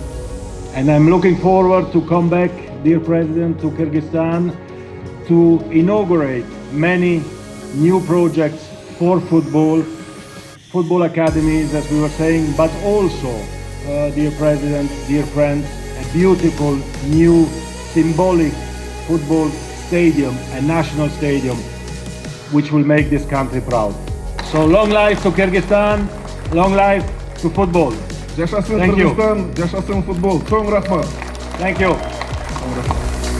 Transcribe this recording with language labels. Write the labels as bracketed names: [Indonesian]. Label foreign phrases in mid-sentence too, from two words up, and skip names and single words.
[English] And I'm looking forward to come back, dear President, to Kyrgyzstan to inaugurate many new projects for football academies, as we were saying, but also, dear President, dear friends, a beautiful new symbolic football stadium, a national stadium, which will make this country proud. So long life to Kyrgyzstan, long life to football. [Kyrgyz] Жашасын Кыргызстан, жашасын футбол. Чоң рахмат. [English] Thank you.